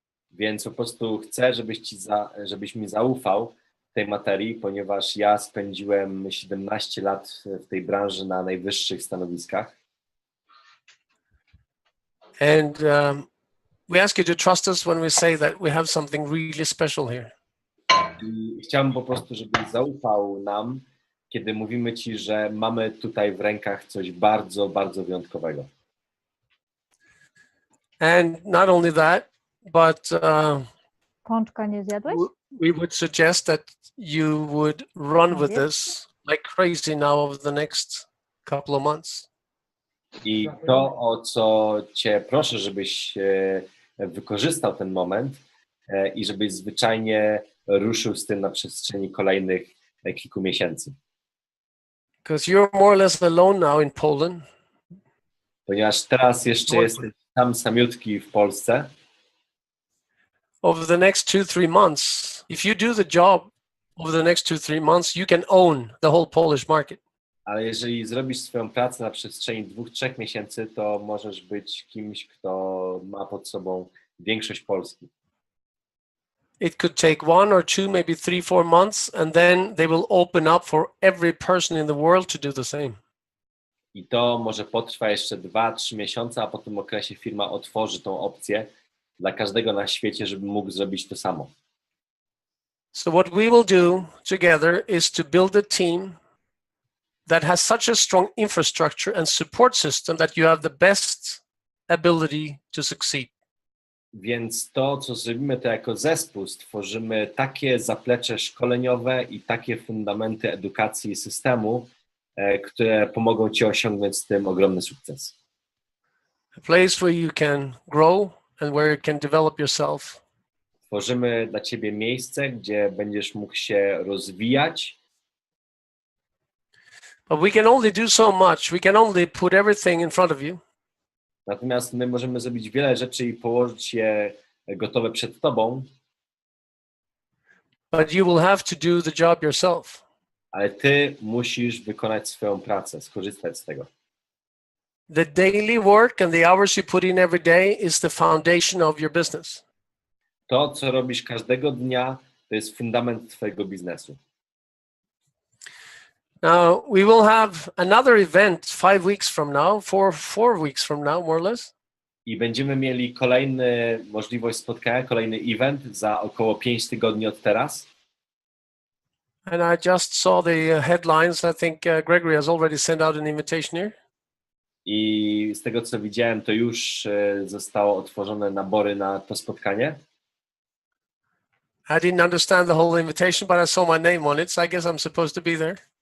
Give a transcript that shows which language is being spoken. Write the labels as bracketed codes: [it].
[pl] Więc po prostu chcę, żebyś mi zaufał tej materii, ponieważ ja spędziłem 17 lat w tej branży na najwyższych stanowiskach. [en] And we ask you to trust us when we say that we have something really special here. [pl] I chciałbym po prostu, żebyś zaufał nam, kiedy mówimy ci, że mamy tutaj w rękach coś bardzo, bardzo wyjątkowego. [en] And not only that, but [pl] Pączka nie zjadłeś? [en] we would suggest that you would run with this like crazy now over the next couple of months. [pl] I to, o co cię proszę, żebyś wykorzystał ten moment i żebyś zwyczajnie ruszył z tym na przestrzeni kolejnych kilku miesięcy. [en] Because you're more or less alone now in Poland. [pl] Ponieważ teraz jeszcze jesteś samiutki w Polsce. [en] Over the next 2-3 months, if you do the job over the next 2-3 months, you can own the whole Polish market. [pl] Ale jeżeli zrobisz swoją pracę na przestrzeni 2-3 miesięcy, to możesz być kimś, kto ma pod sobą większość Polski. [en] It could take 1 or 2, maybe 3-4 months, and then they will open up for every person in the world to do the same. [pl] I to może potrwa jeszcze 2-3 miesiące, a po tym okresie firma otworzy tą opcję dla każdego na świecie, żeby mógł zrobić to samo. [en] So what we will do together is to build a team that has such a strong infrastructure and support system that you have the best ability to succeed. [pl] Więc to, co zrobimy, to jako zespół stworzymy takie zaplecze szkoleniowe i takie fundamenty edukacji i systemu, które pomogą Ci osiągnąć z tym ogromny sukces. [en] A place where you can grow and where you can develop yourself. [pl] Tworzymy dla Ciebie miejsce, gdzie będziesz mógł się rozwijać. [en] But we can only do so much. We can only put everything in front of you. [pl] Natomiast my możemy zrobić wiele rzeczy i położyć je gotowe przed Tobą, [en] But you will have to do the job yourself. [pl] ale Ty musisz wykonać swoją pracę, skorzystać z tego. [en] The daily work and the hours you put in every day is the foundation of your business. [pl] To, co robisz każdego dnia, to jest fundament Twojego biznesu. [en] Now, we will have another event 5 weeks from now, four weeks from now, more or less. [pl] I będziemy mieli kolejny możliwość spotkania, kolejny event za około 5 tygodni od teraz. [en] And I just saw the headlines. I think Gregory has already sent out an invitation here. [pl] I z tego, co widziałem, to już zostało otworzone nabory na to spotkanie. [en] I didn't understand the whole invitation, but I saw my name on it, so I guess I'm supposed to be there.